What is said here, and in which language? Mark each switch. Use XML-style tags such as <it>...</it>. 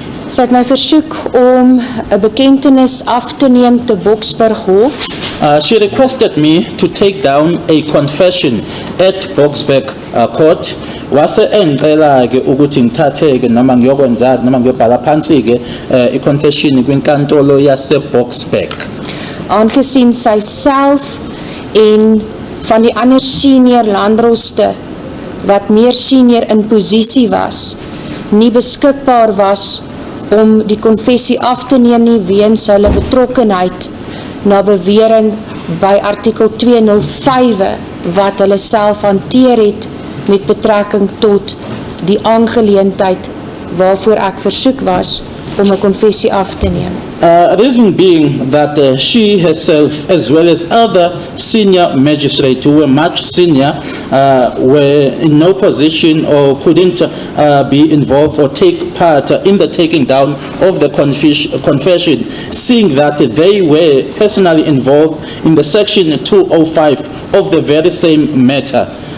<af>Sy het my versoek om 'n bekentenis af te neem te Boksburg Hof.</af> <en>She requested me to take down a confession at Boksburg Court.</en> <zu>Wase engicela-ke ukuthi ngithathe-ke noma ngiyokwenza noma ngiyobhala phansi-ke i-confession kwinkantolo yase-Boksburg.</zu> <af>Aangesien sy self en van die ander senior landroste wat meer senior in posisie was, nie beskikbaar was om die konfessie af te neem nie weens hulle betrokkenheid na bewering by artikel 205 wat hulle self hanteer het met betrekking tot die aangeleentheid waarvoor ek versoek was om 'n konfessie af te neem.</af> <en>Reason being that she herself, as well as other senior magistrates who were much senior, were in no position or couldn't be involved or take part in the taking down of the confession, seeing that they were personally involved in the section 205 of the very same matter.</en>